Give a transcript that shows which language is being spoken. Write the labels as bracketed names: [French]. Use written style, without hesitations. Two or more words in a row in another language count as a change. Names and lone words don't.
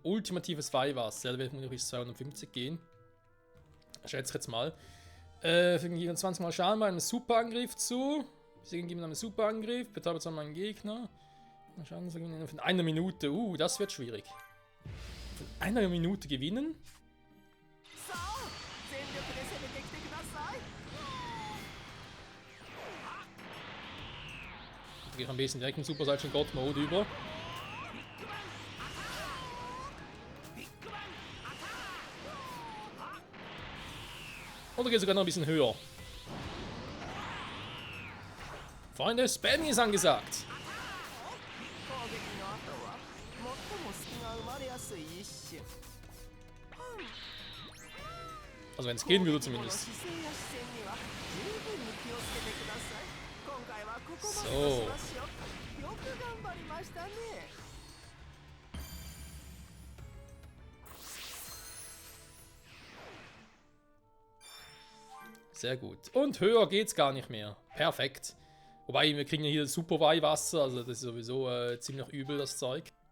[German] Ultimatives Weihwasser. Der wird vermutlich bis 250 gehen. Schätze ich jetzt mal. Fügen 20 Mal Schaden bei einem Superangriff zu. Besiegen geben einen Superangriff. Betäubt einmal einen Gegner. Schaden von einer Minute. Das wird schwierig. Von einer Minute gewinnen. [Japanese] さあ全力で攻めてきてください [German] Ich gehe ein bisschen direkt in Super Saiyan God Mode über. Oder geht sogar noch ein bisschen höher. Freunde, Spamming ist angesagt. [Japanese] 攻撃の後は最も隙が生まれやすい一種 [German] Also wenn es gehen würde [Japanese] この [German] zumindest. [Japanese] 姿勢や視線には十分に気をつけてください今回はここまでとし [German] So. [Japanese] ましょうよく頑張りましたね [German] Sehr gut. Und höher geht's gar nicht mehr. Perfekt. Wobei, wir kriegen ja hier super Weihwasser, also das ist sowieso ziemlich übel, das Zeug.